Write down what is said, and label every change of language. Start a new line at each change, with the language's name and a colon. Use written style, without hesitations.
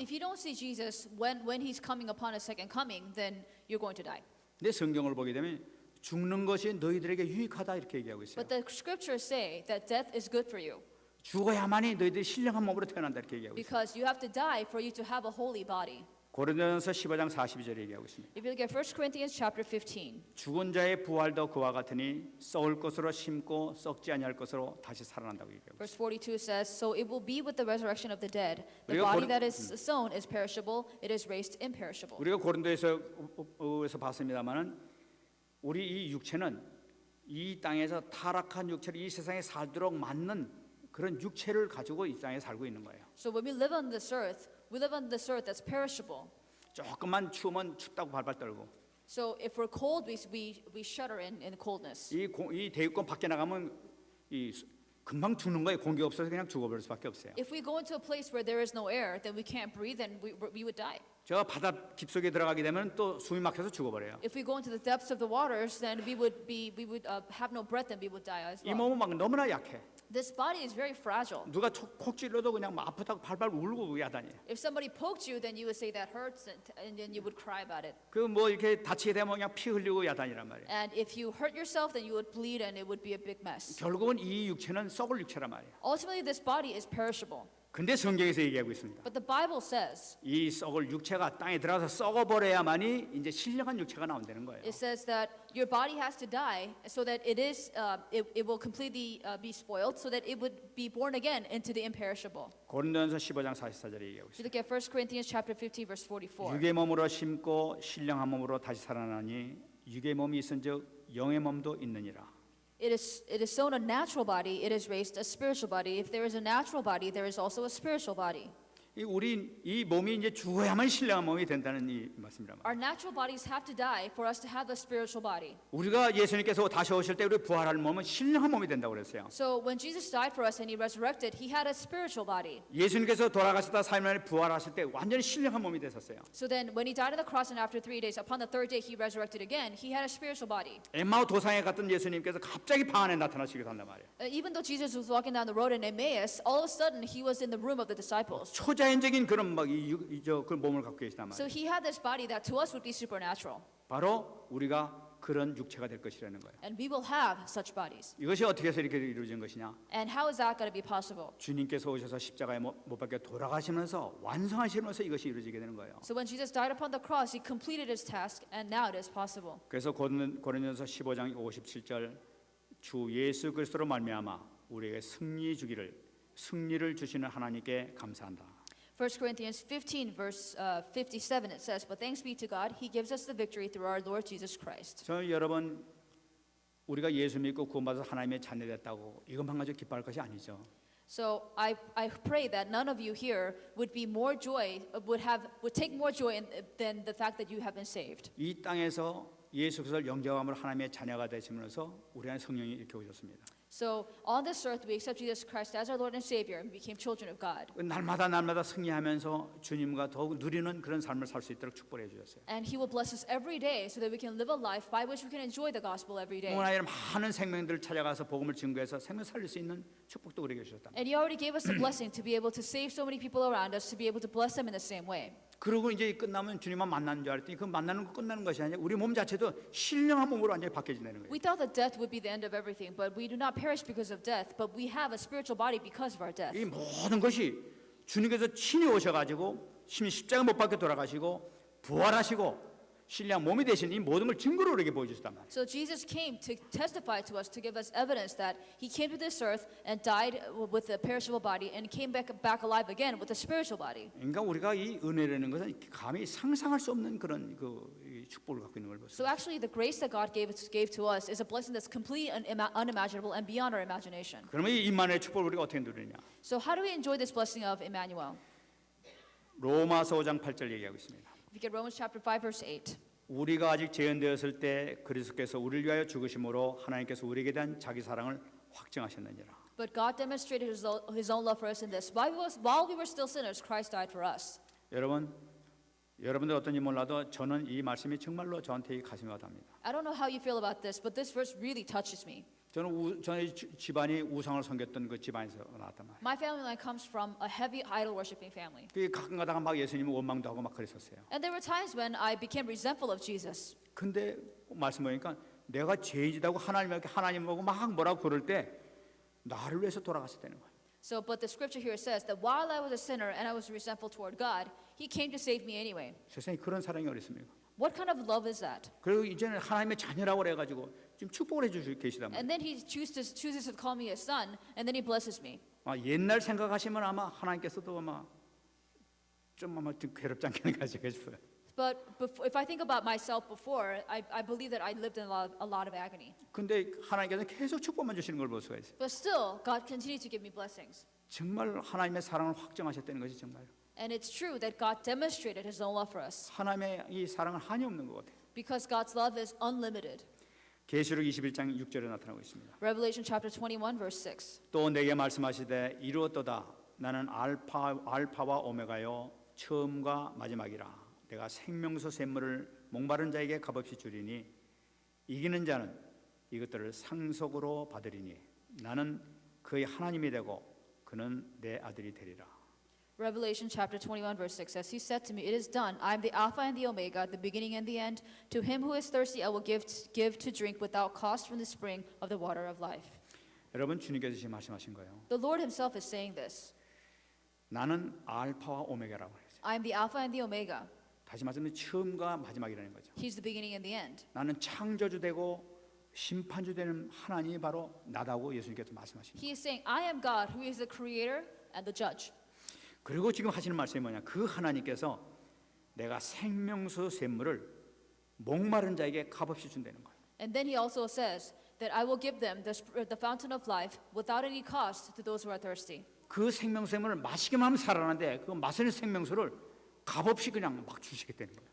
English: If you don't see Jesus when he's coming upon his second coming, then you're going to die.
Korean: 근데 성경을 보게 되면 죽는 것이 너희들에게 유익하다 이렇게 얘기하고 있어요.
English: But the scriptures say that death is good for you
Korean: 죽어야만이 너희들이 신령한 몸으로 태어난다 이렇게 얘기하고 있어요.
English: because you have to die for you to have a holy body.
Korean: 고린도전서 15장 42절에 얘기하고 있습니다.
English: If you look at 1 Corinthians chapter 15,
Korean: 죽은 자의 부활도 그와 같으니 썩을 것으로 심고 썩지 아니할 것으로 다시 살아난다고 얘기하고 있어요.
English: verse 42 says, So it will be with the resurrection of the dead. The
Korean: 우리가
English: body that is sown is perishable, it is raised imperishable.
Korean: 우리가 고린도에서 봤습니다만은 우리 이 육체는 이 땅에서 타락한 육체를 이 세상에 살도록 맞는 그런 육체를 가지고 이 땅에 살고 있는 거예요.
English: So when we live on this earth, we live on this earth that's perishable.
Korean: 조금만 추우면 춥다고 발발 떨고
English: So if we're cold, we shudder in coldness.
Korean: 이 대기권 밖에 나가면 금방 죽는 거예요. 공기 없어서 그냥 죽어버릴 수밖에 없어요.
English: If we go into a place where there is no air, then we can't breathe and we would die.
Korean: 제가 바다 깊숙이 들어가게 되면 또 숨이 막혀서 죽어버려요.
English: If we go into the depths of the waters, then we would have no breath and we would die as
Korean: 이
English: well.
Korean: 몸은 막 너무나 약해.
English: This body is very fragile.
Korean: 누가 콕 찔러도 그냥 막 아프다고 발발 울고 야단이에요.
English: If somebody poked you, then you would say that hurts, and then you would cry about it.
Korean: 그 뭐 이렇게 다치게 되면 그냥 피 흘리고 야단이란 말이에요.
English: And if you hurt yourself, then you would bleed, and it would be a big mess.
Korean: 결국은 이 육체는 썩을 육체란 말이에요.
English: Ultimately, this body is perishable.
Korean: 근데 성경에서 얘기하고 있습니다.
English: But the Bible says,
Korean: 이 썩을 육체가 땅에 들어가서 썩어버려야만이 이제 신령한 육체가 나온다는 거예요.
English: it says that your body has to die so that it will completely be spoiled, so that it would be born again into the imperishable.
Korean: 고린도전서 15장 44절에 얘기하고
English: If you look at 1 Corinthians chapter 15, verse 44.
Korean: 육의 몸으로 심고 신령한 몸으로 다시 살아나니 육의 몸이 있은즉 영의 몸도 있느니라.
English: It is sown a natural body, it is raised a spiritual body. If there is a natural body, there is also a spiritual body.
Korean: 우리 이 몸이 이제 죽어야만 신령한 몸이 된다는 이 말씀이란 말이에요.
English: Our natural bodies have to die for us to have a spiritual body.
Korean: 우리가 예수님께서 다시 오실 때 우리 부활할 몸은 신령한 몸이 된다고 그랬어요.
English: So when Jesus died for us and he resurrected, he had a spiritual body.
Korean: 예수님께서 돌아가셨다 3일 만에 부활하실 때 완전히 신령한 몸이 되셨어요.
English: So then when he died on the cross and after 3 days, upon the third day he resurrected again, he had a spiritual body.
Korean: 엠마오 도상에 갔던 예수님께서 갑자기 방 안에 나타나시기도 한단 말이에요.
English: Even though Jesus was walking down the road in Emmaus, all of a sudden he was in the room of the disciples.
Korean: 초자연적인 그런 그 몸을 갖고 계시단
English: So he had this body that to us would be supernatural.
Korean: 바로 우리가 그런 육체가 될 것이라는 거예요.
English: And we will have such bodies.
Korean: 이것이 어떻게 해서 이렇게 이루어진 것이냐?
English: And how is that going to be possible?
Korean: 주님께서 오셔서 십자가에 못 박혀 돌아가시면서 완성하시면서 이것이 이루어지게 되는 거예요.
English: So when Jesus died upon the cross, he completed his task, and now it is possible.
Korean: 그래서 고린도전서 15장 57절 주 예수 그리스도로 말미암아 우리에게 승리를 주시는 하나님께 감사한다.
English: 1 Corinthians 15, verse 57, it says, "But thanks be to God, he gives us the victory through our Lord Jesus Christ."
Korean: 저 여러분 우리가 예수 믿고 구원받아서 하나님의 자녀 됐다고 이것만 가지고 기뻐할 것이 아니죠.
English: So I pray that none of you here would be more joy, would take more joy than the fact that you have been saved.
Korean: 이 땅에서 예수 그리스도를 영접함으로 하나님의 자녀가 되시면서 우리 안에 성령이 이렇게 오셨습니다.
English: So on this earth, we accept Jesus Christ as our Lord and Savior and became children of God.
Korean: 날마다 승리하면서 주님과 더욱 누리는 그런 삶을 살 수 있도록 축복해 주셨어요.
English: And He will bless us every day so that we can live a life by which we can enjoy the gospel every day.
Korean: 오늘 아이들 많은 생명들을 찾아가서 복음을 증거해서 생명 살릴 수 있는 축복도 우리에게 주셨다.
English: And He already gave us the blessing to be able to save so many people around us, to be able to bless them in the same way.
Korean: 그리고 이제 끝나면 주님만 만나는 줄 알았더니 그 만나는 거 끝나는 것이 아니라 우리 몸 자체도 신령한 몸으로 완전히 바뀌어진다는 거예요.
English: We thought that death would be the end of everything, but we do not perish because of death, but we have a spiritual body because of our death.
Korean: 이 모든 것이 주님께서 친히 오셔가지고 심히 십자가 못 박혀 돌아가시고 부활하시고 신령 몸이 되신 이 모든 걸 증거로 우리에게 보여주셨단 말이에요.
English: So Jesus came to testify to us, to give us evidence that He came to this earth and died with a perishable body and came back alive again with a spiritual body.
Korean: 그러니까 우리가 이 은혜라는 것은 감히 상상할 수 없는 그런 이 축복을 갖고 있는 걸 보세요.
English: So actually, the grace that God gave to us is a blessing that's completely unimaginable and beyond our imagination.
Korean: 그러면 이 임마누엘 축복을 우리가 어떻게 누리냐?
English: So how do we enjoy this blessing of Emmanuel?
Korean: 로마서 5장 8절 얘기하고 있습니다.
English: If you get Romans chapter 5, verse 8.
Korean: 우리가 아직 죄인되었을 때 그리스도께서 우리를 위하여 죽으심으로 하나님께서 우리에게 대한 자기 사랑을 확증하셨느니라.
English: But God demonstrated His own love for us in this: while we were still sinners, Christ died for us.
Korean: 여러분들 어떤지 몰라도 저는 이 말씀이 정말로 저한테 가슴이 와닿습니다.
English: I don't know how you feel about this, but this verse really touches me.
Korean: 저는 집안이 우상을 섬겼던 그 집안에서 나왔단 말이에요.
English: My family line comes from a heavy idol worshiping family.
Korean: 그 가끔 가다가 막 예수님을 원망도 하고 막 그랬었어요.
English: And there were times when I became resentful of Jesus.
Korean: 근데 말씀 보니까 내가 죄인이다고 하나님 보고 막 뭐라고 그럴 때 나를 위해서 돌아갔었다는 거예요.
English: So, but the scripture here says that while I was a sinner and I was resentful toward God, He came to save me anyway.
Korean: 세상에 그런 사랑이 어디 있습니까?
English: What kind of love is that?
Korean: 그리고 이제는 하나님의 자녀라고 그래가지고 지금 축복을 해주시고 계시단 말이에요.
English: And then He chooses to call me His son, and then He blesses me.
Korean: 옛날 생각하시면 아마 하나님께서도 아마 좀 괴롭지 않게 가지고 싶어요.
English: But if I think about myself before, I believe that I lived in a lot of agony.
Korean: 근데 하나님께서 계속 축복만 주시는 걸 볼 수가 있어요.
English: But still, God continued to give me blessings.
Korean: 정말 하나님의 사랑을 확정하셨다는 것이 정말
English: And it's true that God demonstrated His own love for us
Korean: 하나님의 이 사랑은 한이 없는 것 같아요.
English: because God's love is unlimited.
Korean: 계시록 21장 6절에 나타나고 있습니다.
English: Revelation chapter 21, verse 6.
Korean: 또 내게 말씀하시되 이루었도다. 나는 알파와 오메가요 처음과 마지막이라. 내가 생명수 샘물을 목마른 자에게 값없이 주리니 이기는 자는 이것들을 상속으로 받으리니 나는 그의 하나님이 되고 그는 내 아들이 되리라.
English: Revelation chapter 21, verse 6 says, He said to me, It is done. I am the Alpha and the Omega, the beginning and the end. To him who is thirsty, I will give to drink without cost from the spring of the water of life.
Korean: 여러분 주님께서 지금 말씀하신 거예요.
English: The Lord Himself is saying this.
Korean: 나는 알파와 오메가라고 했어요.
English: I am the Alpha and the Omega.
Korean: 다시 말하면 처음과 마지막이라는 거죠.
English: He's the beginning and the end.
Korean: 나는 창조주 되고 심판주 되는 하나님이 바로 나다고 예수님께서 말씀하십니다.
English: He is saying, I am God who is the creator and the judge.
Korean: 그리고 지금 하시는 말씀이 뭐냐? 그 하나님께서 내가 생명수 샘물을 목마른 자에게 값없이 준다는 거예요.
English: And then He also says that I will give them the fountain of life without any cost to those who are thirsty.
Korean: 그 생명수 샘물을 마시기만 하면 살아나는데 그 마시는 생명수를 값없이 그냥 막 주시겠다는 거예요.